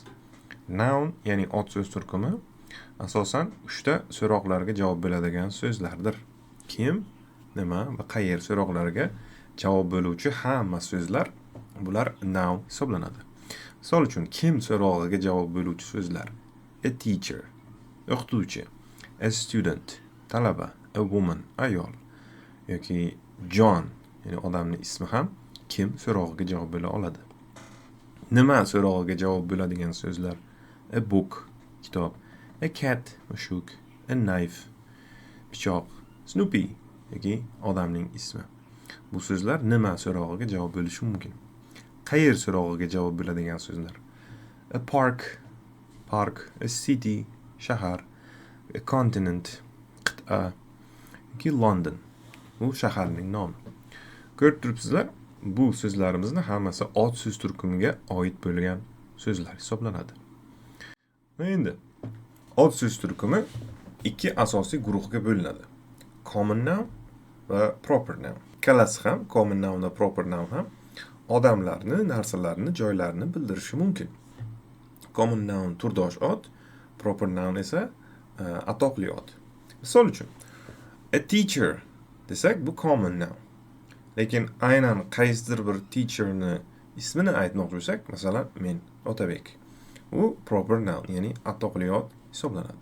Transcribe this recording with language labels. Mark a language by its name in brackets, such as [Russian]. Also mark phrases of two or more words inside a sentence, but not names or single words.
[Uzbek] Noun ya'ni ot so'z turkumi asosan 3 ta so'roqlarga javob beradigan so'zlardir. Kim, nima va qayer so'roqlariga javob bo'luvchi hamma so'zlar bular noun hisoblanadi. Misol uchun, kim so'rog'iga javob bo'luvchi so'zlar: [English] a teacher, o'qituvchi; a student, talaba; a woman, [Uzbek] ayol; yoki John, ya'ni odamning ismi ham kim so'rog'iga javob bo'la oladi. Nima so'rog'iga javob bo'ladigan so'zlar: [English] a book, kitob; a cat, mushuk; a knife, [Uzbek] pichoq; Snoopy yoki odamning ismi. Bu so'zlar nima so'rog'iga javob bo'lishi mumkin. Qayer so'rog'iga javob bo'ladigan so'zlar: [English] a park, a city, shahar; a continent, [Uzbek] qit'a yoki London, bu shaharning nomi. Ko'rib turibsizlar, bu so'zlarimizni hammasi ot so'z turkumiga oid bo'lgan so'zlar hisoblanadi. Endi ot so'z turkumi ikki asosiy guruhga bo'linadi: [English] common noun va proper noun. [Uzbek] Ikkalasi ham, [English] common noun [Uzbek] va [English] proper noun [Uzbek] ham odamlarni, narsalarni, joylarni bildirishi mumkin. [English] Common noun [Uzbek] turdosh ot, [English] proper noun [Uzbek] esa atoqli ot. Misol uchun, [English] a teacher [Uzbek] desak, bu [English] common noun. [Uzbek] Lekin aynan qaysidir bir teacherni ismini aytmoqchi bo'lsak, masalan, men Otabek, u [English] proper noun, [Uzbek] ya'ni atoqli ot hisoblanadi.